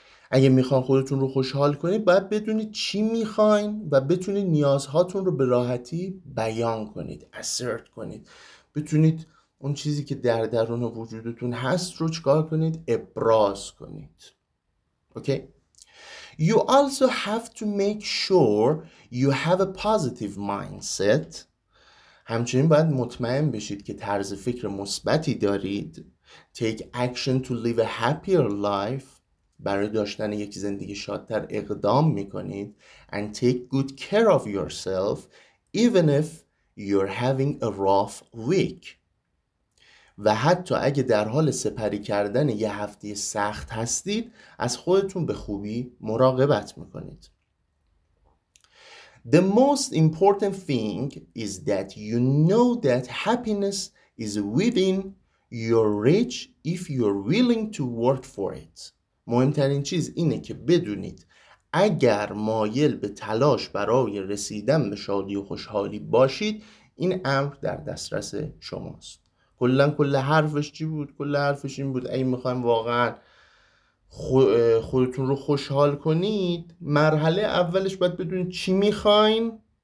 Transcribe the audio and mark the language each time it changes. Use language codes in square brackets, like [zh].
[fa] اگه میخواین خودتون رو خوشحال کنید باید بدونید چی میخواین و بتونید نیازهاتون رو به راحتی بیان کنید، assert کنید، بتونید اون چیزی که در درون وجودتون هست رو چیکار کنید؟ ابراز کنید. [en] Okay? You also have to make sure you have a positive mindset. [fa] همچنین باید مطمئن بشید که طرز فکر مثبتی دارید. [en] Take action to live a happier life. [fa] برای داشتن یک زندگی شادتر اقدام میکنید. [en] And take good care of yourself even if you're having a rough week. [fa] و حتی اگه در حال سپری کردن یه هفته سخت هستید از خودتون به خوبی مراقبت میکنید. [en] The most important thing is that you know that happiness is within your reach if you're willing to work for it. [fa] مهمترین چیز اینه که بدونید اگر مایل به تلاش برای رسیدن به شادی و خوشحالی باشید این امر در دسترس شماست. کل حرفش چی بود؟ کل حرفش این بود اگه میخوایم واقعا خودتون رو خوشحال کنید، مرحله اولش باید بدونید چی میخواین.